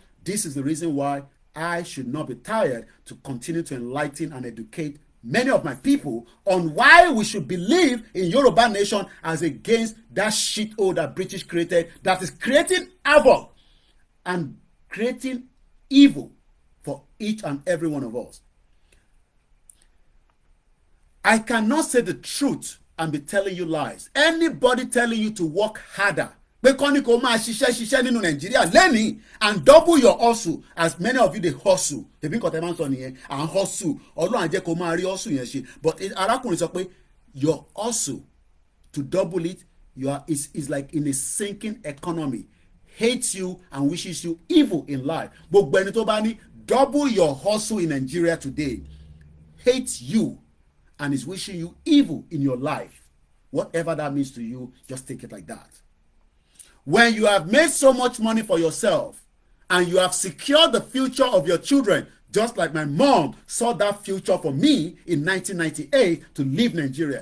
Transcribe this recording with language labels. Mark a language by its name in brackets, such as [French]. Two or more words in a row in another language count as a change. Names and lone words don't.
[English] This is the reason why I should not be tired to continue to enlighten and educate many of my people on why we should believe in Yoruba nation as against that shithole that British created that is creating havoc and creating evil for each and every one of us. I cannot say the truth and be telling you lies. Anybody telling you to work harder, [Yoruba] pé kọ́ni kò máa ṣiṣẹ́ nínú Nàìjíríà lẹ́nìí [English] and double your hustle, as many of you dey hustle. [Yoruba] Tèmi nǹkan tẹ́ máa ń sọ nìyẹn, [English] and hustle. [Yoruba] Ọlọ́run á jẹ́ kó máa rí hustle yẹn ṣe. [English] But [Yoruba] arákùnrin sọ pé [English] your hustle to double it, is like in a sinking economy. Hates you and wishes you evil in life. [Yoruba] Gbogbo ẹni tó bá ní [English] double your hustle in Nigeria today hates you and is wishing you evil in your life. Whatever that means to you, just take it like that. When you have made so much money for yourself and you have secured the future of your children, just like my mom saw that future for me in 1998 to leave Nigeria.